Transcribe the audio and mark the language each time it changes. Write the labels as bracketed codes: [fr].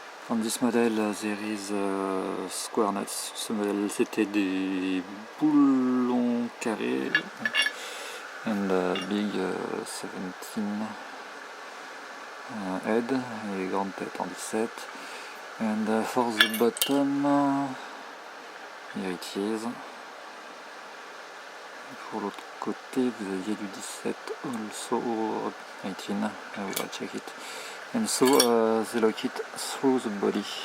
[en] On this model there is square nuts. [fr] Ce modèle c'était des boulons carrés [en] and big 17 head [fr] et grande tête en 17. [en] And for the bottom, here it is. [fr] Pour l'autre côté vous aviez du 17 also 18. [en] I will check it. And so they lock it through the body.